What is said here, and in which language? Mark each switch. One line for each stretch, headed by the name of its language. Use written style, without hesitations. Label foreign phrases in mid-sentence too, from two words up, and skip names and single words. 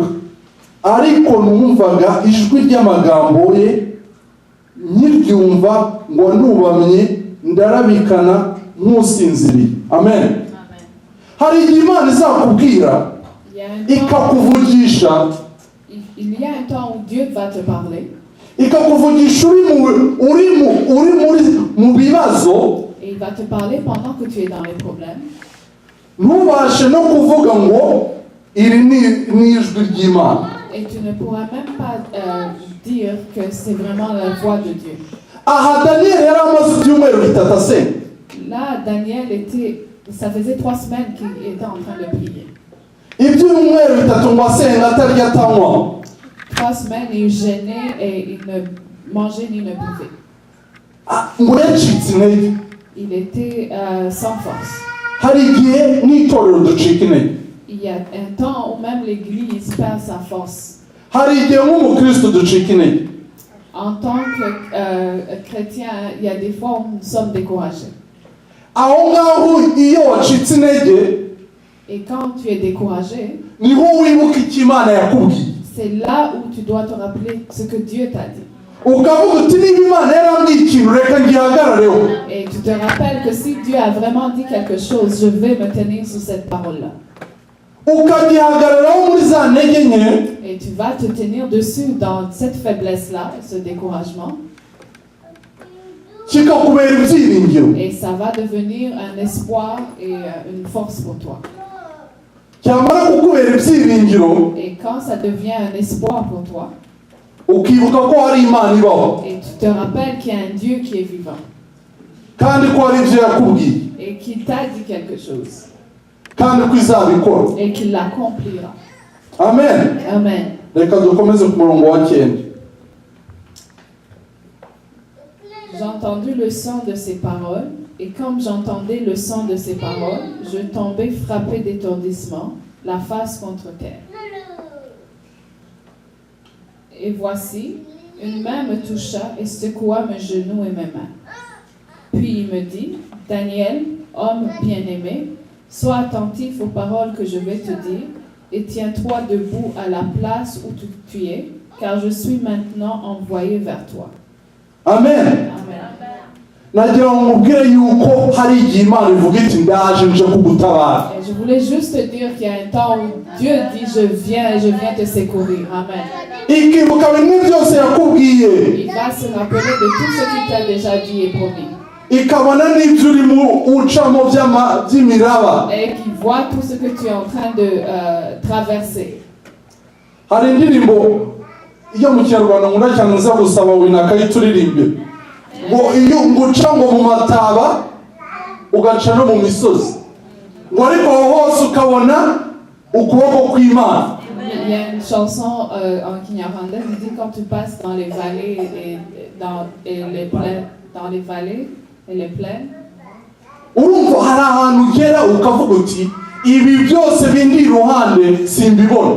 Kinyarwanda: Ariko numvaga ijwi ry'amagambo ye, nkiryumva ngo nubamye ndarabikana nk'usinziriye. Amen. Hari igihe Imana izakubwira ikakuvugisha.
French: Il y a un temps où Dieu va te parler.
Kinyarwanda: Ikakuvugisha uri mu bibazo.
French: Et il va te parler pendant que tu es dans les problèmes.
Kinyarwanda: Ntubashe no kuvuga ngo iri ni ijwi ry'Imana.
French: Et tu ne pourras même pas dire que c'est vraiment la voix de Dieu.
Kinyarwanda: Aha Daniel yari amaze ibyumweru bitatu asenga.
French: Là, Daniel ça faisait 3 semaines qu'il était en train de prier.
Kinyarwanda: Ibyumweru bitatu ngo asenga atarya atanywa.
French: 3 semaines, il gênait et il ne mangeait ni ne buvait.
Kinyarwanda: Ngo yacitse intege.
French: Il était sans force.
Kinyarwanda: Hari igihe n'itorero ducika intege.
French: Il y a un temps où même l'Église perd sa force.
Kinyarwanda: Hari igihe nk'umukristo ducika intege.
French: En tant que chrétien, il y a des fois où nous sommes découragés.
Kinyarwanda: Aho ngaho iyo wacitse intege,
French: et quand tu es découragé,
Kinyarwanda: niho wibuka icyo Imana yakubwiye.
French: C'est là où tu dois te rappeler ce que Dieu t'a dit.
Kinyarwanda: Ukavuga uti niba Imana yarambwiye ikintu reka ngihagarareho.
French: Et tu te rappelles que si Dieu a vraiment dit quelque chose, je vais me tenir sur cette parole-là.
Kinyarwanda: Ukagihagararaho muri za ntege nke.
French: Et tu vas te tenir dessus dans cette faiblesse-là, ce découragement.
Kinyarwanda: Kikakubera ibyiringiro.
French: Et ça va devenir un espoir et une force pour toi.
Kinyarwanda: Cyamara kukubera ibyiringiro.
French: Et quand ça devient un espoir pour toi,
Kinyarwanda: ukibuka ko hari Imana ibaho.
French: et tu te rappelles qu'il y a un Dieu qui est vivant.
Kinyarwanda: Kandi ko hari ibyo yakubwiye.
French: Et qu'il t'a dit quelque chose.
Kinyarwanda: Kandi ko izabikora.
French: Et qu'il l'accomplira.
Kinyarwanda: Amen. Amen. Reka dukomeze ku murongo wa 9.
French: J'ai entendu le son de ses paroles, et comme j'entendais le son de ses paroles, je tombais frappé d'étourdissement, la face contre terre. Et voici, une main me toucha et secoua mes genoux et mes mains. Puis il me dit, Daniel, homme bien-aimé, sois attentif aux paroles que je vais te dire, et tiens-toi debout à la place où tu es, car je suis maintenant envoyé vers toi.
Kinyarwanda: Amen. Amen. Nagira ngo mubwire yuko hari igihe Imana ivuga iti ndaje nje kugutabara.
French: Je voulais juste te dire qu'il y a un temps où Dieu dit je viens et je viens te secourir.
Kinyarwanda: Amen. Ikibuka bimwe byose yakubwiye.
French: Il va se rappeler de tout ce qu'il t'a déjà dit et promis.
Kinyarwanda: Ikabona n'ibyo urimo ucamo by'imiraba.
French: Et qu'il voit tout ce que tu es en train de traverser.
Kinyarwanda: Hari indirimbo iyo mu Kinyarwanda nkunda cyane nza gusaba wina akayituririmbe. Ngo iyo nguca ngo mu mataba ugaca no mu misozi. ngo ariko aho hose ukabona ukuboko kw'Imana.
French: Il y a une chanson en Kinyarwanda qui dit quand tu passes dans les vallées et les plaines, dans les vallées et les plaines.
Kinyarwanda: Urumva hari ahantu ugera ukavuga uti ibi byose bindi iruhande simbibona.